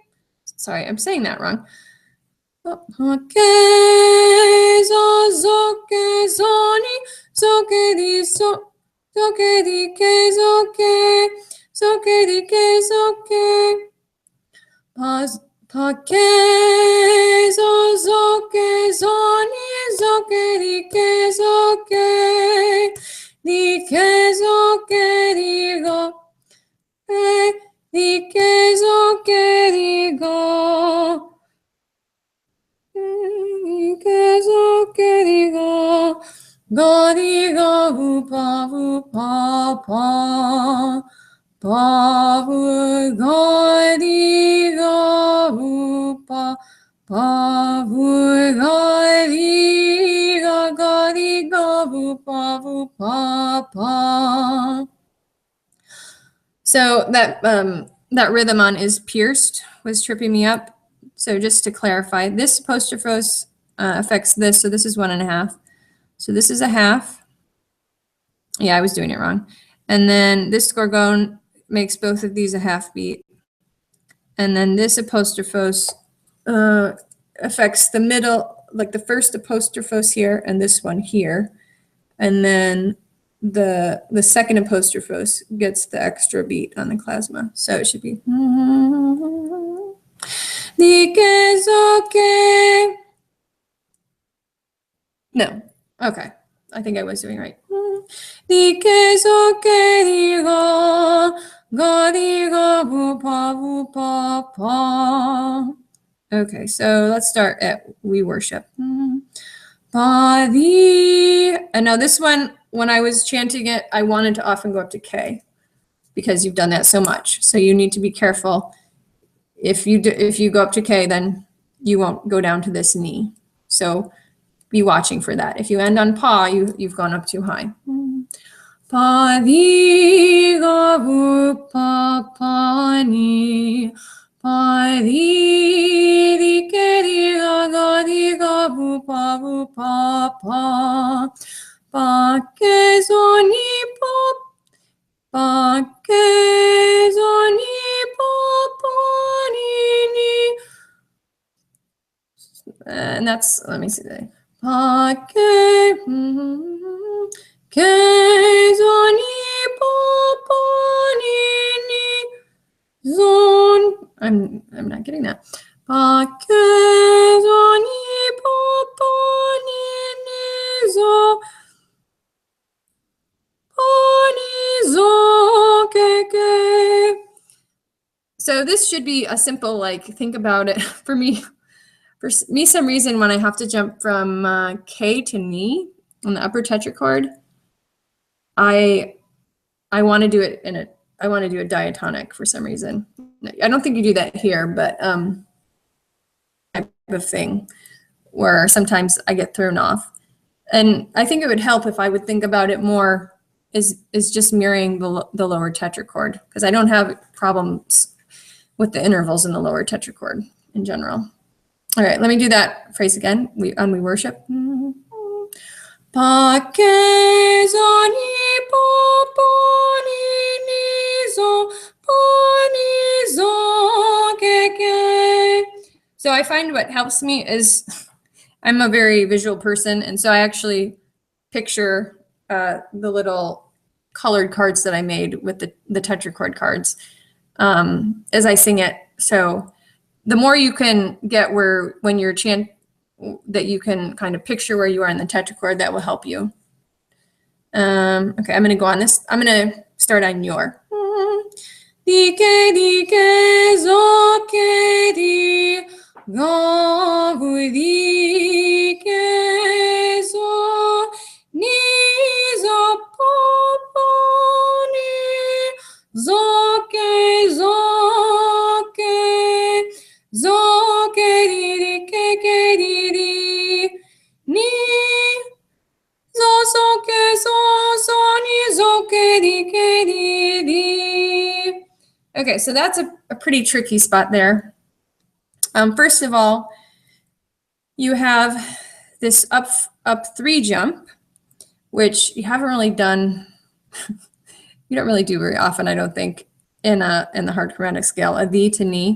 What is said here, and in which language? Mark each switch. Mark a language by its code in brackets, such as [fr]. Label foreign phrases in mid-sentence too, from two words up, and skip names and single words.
[en] Sorry, I'm saying that wrong. Pa ke zo ni zo ke di zo ke di ke zo ke di ke zo ke. Pa ke zo ni zo ke di ke zo ke di ke zo ke di go di ke zo ke di go di ke zo ke di go di go vu pa pa vu go di go vu pa vu go di go vu pa. So that rhythm on is pierced was tripping me up. So just to clarify, this apostrophos affects this. So this is 1.5. So this is a half. Yeah, I was doing it wrong. And then this gorgon makes both of these a half beat. And then this apostrophos affects the middle, like the first apostrophos here and this one here. And then the second apostrophos gets the extra beat on the klasma. So it should be di ke zo ke. No. Okay. I think I was doing right. Di ke zo ke di go vu pa pa. Okay, so let's start at we worship. Pa di. And now this one, when I was chanting it, I wanted to often go up to K because you've done that so much. So you need to be careful. If you go up to K, then you won't go down to this ni. So be watching for that. If you end on pa, you've gone up too high. Pa di ga vu pa ni. Pa di ke di ga vu pa. Pa ke zo ni pa ke zo ni pa ni. And that's, let me see that. Pa ke zo ni pa ni zon. I'm not getting that. Pa ke zo ni pa ni zo ke. So this should be a simple, like, think about it. For me, some reason when I have to jump from K to ni on the upper tetrachord, I want to do it I want to do a diatonic for some reason. I don't think you do that here, but type of thing where sometimes I get thrown off. And I think it would help if I would think about it more is just mirroring the lower tetrachord, because I don't have problems with the intervals in the lower tetrachord in general. All right, let me do that phrase again. We worship. Pa ke zo ni pa ni zo ke So I find what helps me is I'm a very visual person, and so I actually picture the little colored cards that I made with the tetrachord cards as I sing it. So the more you can get when you're that you can kind of picture where you are in the tetrachord, that will help you. Okay, I'm going to go on this. I'm going to start on your. Dike dike zoke di gavu dike zo ni zo poponi zoke zoke zoke di ke di ni zo zoke zo ni zoke di. Okay, so that's a pretty tricky spot there. First of all, you have this up 3 jump, which you haven't really done. You don't really do very often, I don't think, in the hard chromatic scale, a D to ni.